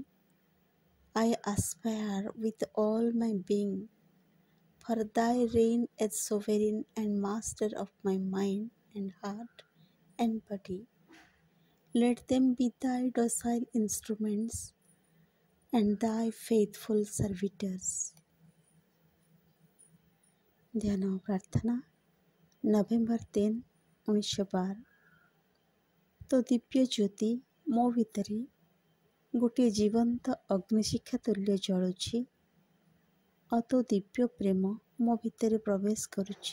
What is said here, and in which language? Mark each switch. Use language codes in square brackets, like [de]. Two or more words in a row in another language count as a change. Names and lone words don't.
[en] I aspire with all my being for thy reign as sovereign and master of my mind and heart and body. Let them be thy docile instruments and thy faithful servitors. [or] ଧ୍ୟାନ ଓ ପ୍ରାର୍ଥନା ନଭେମ୍ବର 3, 1912। ତୋ ଦିବ୍ୟ ଜ୍ୟୋତି ମୋ ଭିତରେ ଗୋଟିଏ ଜୀବନ୍ତ ଅଗ୍ନିଶିଖା ତୁଲ୍ୟ ଜଳୁଛି ଆଉ ତୋ ଦିବ୍ୟ ପ୍ରେମ ମୋ ଭିତରେ ପ୍ରବେଶ କରୁଛି।